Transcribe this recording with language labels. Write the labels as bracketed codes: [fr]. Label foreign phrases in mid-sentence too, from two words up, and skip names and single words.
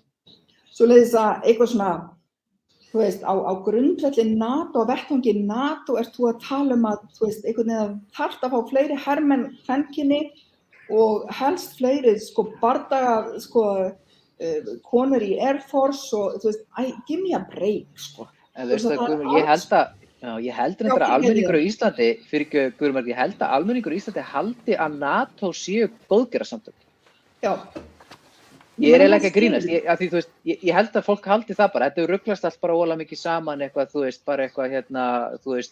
[is] Svoleiðis að eitthvað svona, þú veist, á grundvelli NATO, á vettvangi NATO þú að tala að, þú veist, einhvern veginn að þarft að fá fleiri hermenn kvenkyni og helst fleiri, sko, bardaga, sko, konur í Air Force og, þú veist, [en] give me a break, [is] sko. En veistu það, ég held að almenningur á Íslandi, fyrir Guðrún, ég held að almenningur á Íslandi haldi að NATO séu góðgerðarsamtök. Já. Ég eiginlega ekki að grínast, af því, þú veist, ég held að fólk haldi það bara, þetta ruglast allt bara óalega mikið saman eitthvað, þú veist, bara eitthvað þú veist,